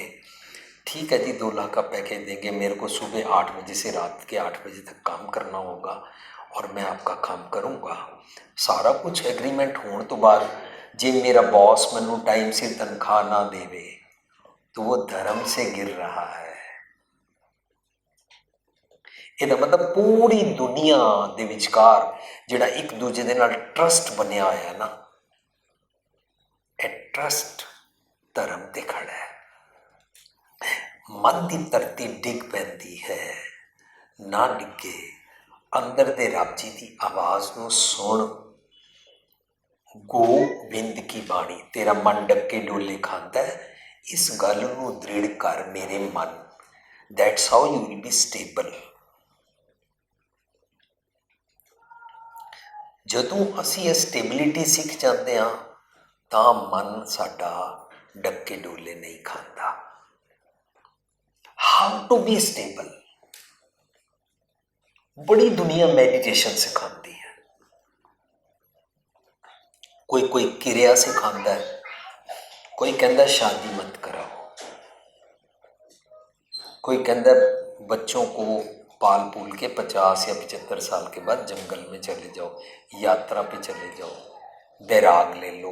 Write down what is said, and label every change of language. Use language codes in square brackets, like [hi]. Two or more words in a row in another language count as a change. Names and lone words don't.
[hi] ठीक है जी, 2 लाख का पैकेज देंगे, मेरे को सुबह 8 बजे से रात के 8 बजे तक काम करना होगा और मैं आपका काम करूँगा। [pa] ਸਾਰਾ ਕੁਝ ਐਗਰੀਮੈਂਟ ਹੋਣੇ ਤੋਂ ਬਾਅਦ ਜੇ ਮੇਰਾ ਬੌਸ ਮੈਨੂੰ ਟਾਈਮ ਸੇ ਤਨਖ਼ਾਹ ਨਾ ਦੇਵੇ [hi] तो वो धर्म से गिर रहा है। [pa] ਇਹਦਾ ਮਤਲਬ ਪੂਰੀ ਦੁਨੀਆ ਦੇ ਵਿਚਕਾਰ ਜਿਹੜਾ ਇੱਕ ਦੂਜੇ ਦੇ ਨਾਲ ਟਰੱਸਟ ਬਣਿਆ ਹੋਇਆ ਨਾ, ਇਹ ਟਰੱਸਟ ਧਰਮ ਤੇ ਖੜ੍ਹਾ ਹੈ। ਮਨ ਕੀ ਧਰਤੀ ਡਿੱਗ ਪੈਂਦੀ ਹੈ, ਨਾ ਡਿੱਗੇ ਅੰਦਰ ਦੇ ਰੱਬ ਜੀ ਕੀ ਆਵਾਜ਼ ਨੂੰ ਸੁਣ। ਗੋਬਿੰਦ ਕੀ ਬਾਣੀ ਤੇਰਾ ਮਨ ਡੱਕੇ ਡੋਲੇ ਖਾਂਦਾ ਹੈ, ਇਸ ਗੱਲ ਨੂੰ ਦ੍ਰਿੜ੍ਹ ਕਰ ਮੇਰੇ ਮਨ, [en] That's how you will be stable. [pa] ਜਦੋਂ ਅਸੀਂ ਇਹ ਸਟੇਬਿਲਿਟੀ ਸਿੱਖ ਜਾਂਦੇ ਹਾਂ ਤਾਂ ਮਨ ਸਾਡਾ ਡੱਕੇ ਡੋਲੇ ਨਹੀਂ ਖਾਂਦਾ। [en] How to be stable, [hi] बड़ी दुनिया मेडिटेशन सिखाती है, कोई क्रिया सिखाता है, कोई कहता शादी मत कराओ, कोई कहता बच्चों को पाल पूल के 50 या 75 साल के बाद जंगल में चले जाओ, यात्रा पे चले जाओ, बैराग ले लो।